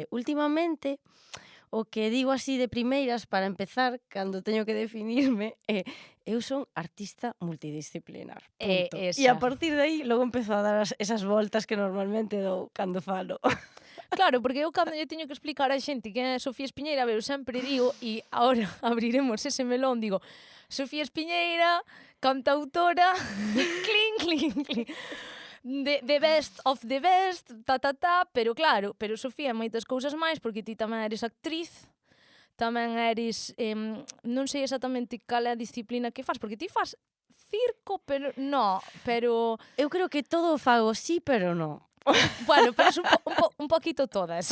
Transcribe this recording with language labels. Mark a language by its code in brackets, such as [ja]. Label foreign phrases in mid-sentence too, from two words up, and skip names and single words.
[gl] Últimamente, o que digo así de primeiras para empezar, cando teño que definirme, eu son artista multidisciplinar. Punto. E a partir de aí, logo empezo a dar esas voltas que normalmente dou cando falo. Claro, porque eu cando lle teño que explicar a xente que é Sofía Espiñeira, eu sempre digo, e agora abriremos ese melón, digo, Sofía Espiñeira, cantautora, clink, clink, clink. [en] the best of the best, [gl] pero claro, pero Sofía, moitas cousas máis, porque ti tamén eres actriz, tamén eres, non sei exactamente cal é a disciplina que fas, porque ti fas circo, pero no, pero Eu creo que todo o fago sí, pero non. [es] bueno, pero es un poquito todas.